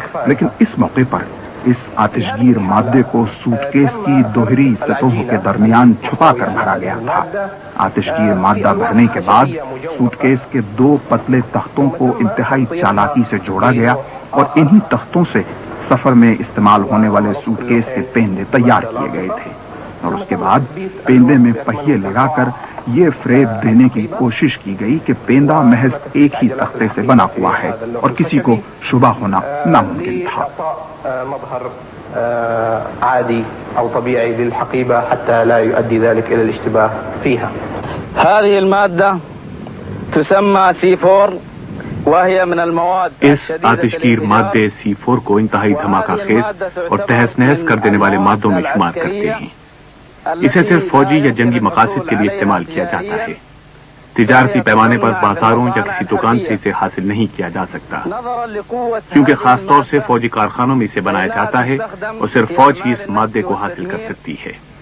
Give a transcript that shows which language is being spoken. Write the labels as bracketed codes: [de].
[ur] لیکن اس موقع پر اس آتشگیر مادے کو سوٹ کیس کی دوہری سطحوں کے درمیان چھپا کر بھرا گیا تھا۔ آتشگیر مادہ بھرنے کے بعد سوٹ کیس کے 2 پتلے تختوں کو انتہائی چالاکی سے جوڑا گیا اور انہی تختوں سے سفر میں استعمال ہونے والے سوٹ کیس کے پیندے تیار کیے گئے تھے، اور اس کے بعد پیندے میں پہیے لگا کر یہ فریب دینے کی کوشش کی گئی کہ پیندا محض ایک ہی تختے سے بنا ہوا ہے اور کسی کو شبہ ہونا ناممکن تھا۔ [ar] مظهر عادي أو طبيعي للحقيبة حتى لا يؤدي ذلك إلى الاشتباه فيها. هذه المادة تسمى C4 وهي من المواد [ur] اس آتشگیر مادے C4 کو انتہائی دھماکہ خیز اور تہس نہس کر دینے والے مادوں میں شمار کرتے ہیں۔ اسے صرف فوجی یا جنگی مقاصد کے لیے استعمال کیا جاتا ہے۔ تجارتی پیمانے پر بازاروں یا کسی دکان سے اسے حاصل نہیں کیا جا سکتا، کیونکہ خاص طور سے فوجی کارخانوں میں اسے بنایا جاتا ہے اور صرف فوج ہی اس مادے کو حاصل کر سکتی ہے۔